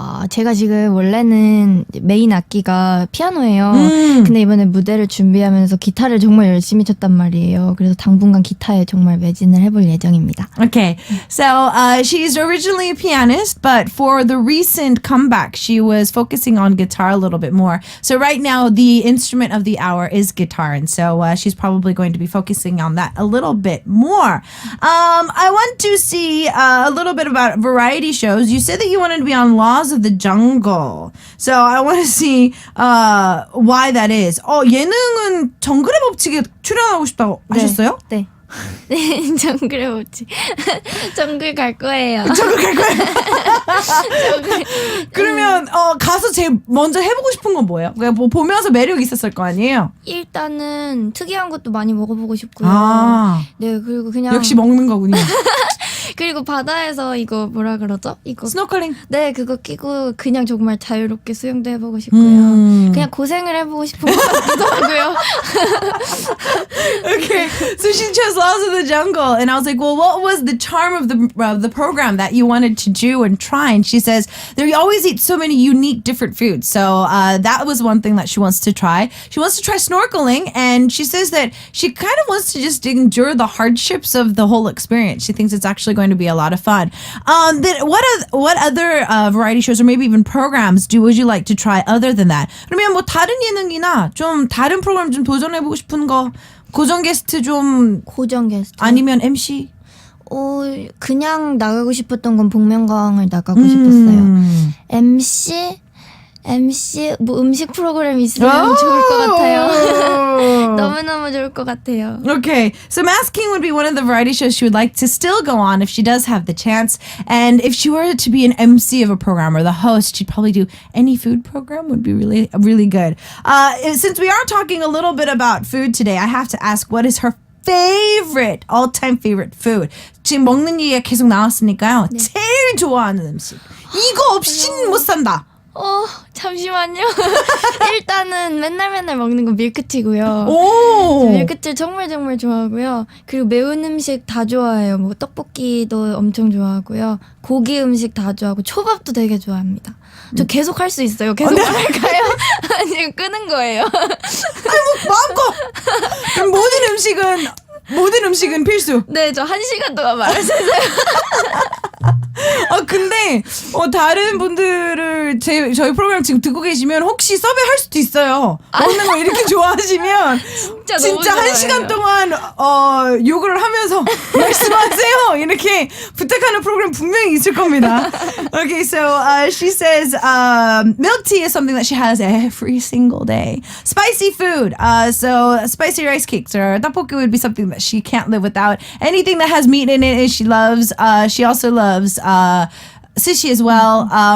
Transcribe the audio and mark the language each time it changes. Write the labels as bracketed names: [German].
[Korean] 제가 지금 원래는 메인 악기가 피아노예요. 근데 이번에 무대를 준비하면서 기타를 정말 열심히 쳤단 말이에요. 그래서 당분간 기타에 정말 매진을 해볼 예정입니다. [English] Okay, so she's originally a pianist, but for the recent comeback, she was focusing on guitar a little bit more. So right now, the instrument of the hour is guitar, and so she's probably going to be focusing on that a little bit more. I want to see a little bit about variety shows. You said that you wanted to be on Laws of the Jungle. So I want to see why that is. [Korean] 예능은 정글의 법칙에 출연하고 싶다고 하셨어요? 네. 정글의 법칙. 정글 갈 거예요. 정글 갈 거예요? 그러면 가서 제일 먼저 해보고 싶은 건 뭐예요? 그냥 뭐 보면서 매력이 있었을 거 아니에요? 일단은 특이한 것도 많이 먹어보고 싶고요. 아, 네, 그리고 그냥 역시 먹는 거군요. 그리고 바다에서 이거 뭐라 그러죠? 이거 스노클링. 네, 그거 끼고 그냥 정말 자유롭게 수영도 해보고 싶고요. 그냥 고생을 해보고 싶은 것 같기도 하고요. [English] Okay, so she chose Laws of the Jungle, and I was like, well, what was the charm of the program that you wanted to do and try? And she says they always eat so many unique different foods, so that was one thing that she wants to try. She wants to try snorkeling, and she says that she kind of wants to just endure the hardships of the whole experience. She thinks it's actually going to be a lot of fun. Then what other variety shows or maybe even programs would you like to try other than that? [Korean] 그러면 뭐 다른 예능이나 좀 다른 프로그램 좀 도전해보고 싶은 거, 고정 게스트 좀 고정 게스트. 아니면 MC? 그냥 나가고 싶었던 건 복면가왕을 나가고 싶었어요. MC 뭐 음식 프로그램 있으면 좋을 것 같아요. 너무너무 좋을 것 같아요. [English] Okay, so Mass King would be one of the variety shows she would like to still go on if she does have the chance. And if she were to be an MC of a program or the host, she'd probably do any food program would be really, really good. Since we are talking a little bit about food today, I have to ask, what is her favorite, all-time favorite food? [Korean] 지금 먹는 얘기가 계속 나왔으니까요. 네. 제일 좋아하는 음식. 이거 없이는 못 산다. 잠시만요. 일단은 맨날 먹는 건 밀크티고요. 오. 밀크티 정말 좋아하고요. 그리고 매운 음식 다 좋아해요. 뭐 떡볶이도 엄청 좋아하고요. 고기 음식 다 좋아하고 초밥도 되게 좋아합니다. 저 계속 할 수 있어요. 계속 할까요? 아니면 끄는 거예요. 아이고 마음껏. 그럼 모든 음식은 필수. 네, 저 1시간 동안 말할 수 있어요. 근데 다른 분들을 저희 프로그램 지금 듣고 계시면 혹시 섭외할 수도 있어요. 먹는 거 이렇게 좋아하시면 진짜 1시간 동안 요구를 하면서 말씀하세요. 이렇게 부탁하는 프로그램 분명히 있을 겁니다. [English] Okay, so she says milk tea is something that she has every single day. Spicy food, so spicy rice cakes or tteokbokki would be something that she can't live without. Anything that has meat in it, she loves. She also loves sushi as well.